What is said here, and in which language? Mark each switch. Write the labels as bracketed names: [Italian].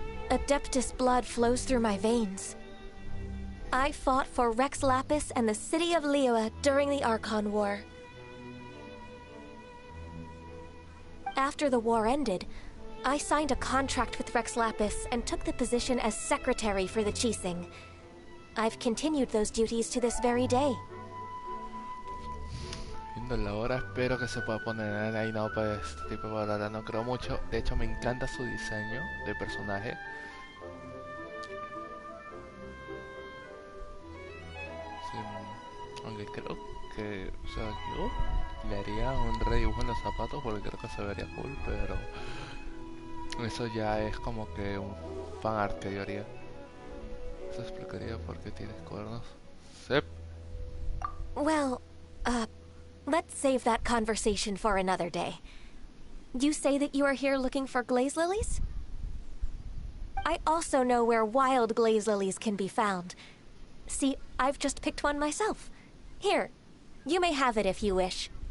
[English] Adeptus blood flows through my veins. I fought for Rex Lapis and the city of Liyue during the Archon War. After the war ended, I signed a contract with Rex Lapis and took the position as secretary for the Qixing. I've continued those duties to this very day. [Spanish] viendo la hora, espero que se pueda poner ahí no para este tipo de batalla, no creo mucho. De hecho me encanta su diseño de personaje. Sí, aunque creo que, o sea, yo le haría un redibujo en los zapatos porque creo que se vería cool, pero eso ya es como que un fan art que yo haría. Eso explicaría por qué tienes cuernos. Sep. [English] Well, let's save that conversation for another day. You say that you are here looking for glaze lilies? I also know where wild glaze lilies can be found. See, I've just picked one myself. Here, you may have it if you wish.